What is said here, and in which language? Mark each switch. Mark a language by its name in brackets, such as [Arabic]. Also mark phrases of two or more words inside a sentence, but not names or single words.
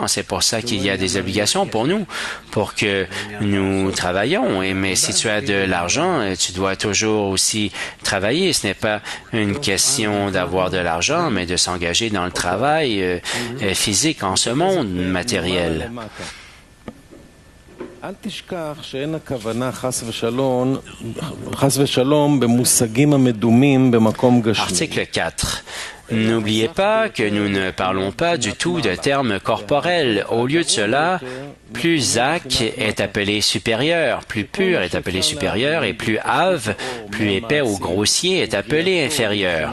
[French] C'est pour ça qu'il y a des obligations pour nous, pour que nous travaillions. Mais si tu as de l'argent, tu dois toujours aussi travailler. Ce n'est pas une question d'avoir de l'argent, mais de s'engager dans le travail physique en ce monde matériel. [Hebrew] אל תשכח שאין הכוונה חס ושלום במושגים המדומים במקום גשמי. [French] Article 4. N'oubliez pas que nous ne parlons pas du tout de termes corporels. Au lieu de cela, plus Zak est appelé supérieur, plus pur est appelé supérieur, et plus Av, plus épais ou grossier, est appelé inférieur.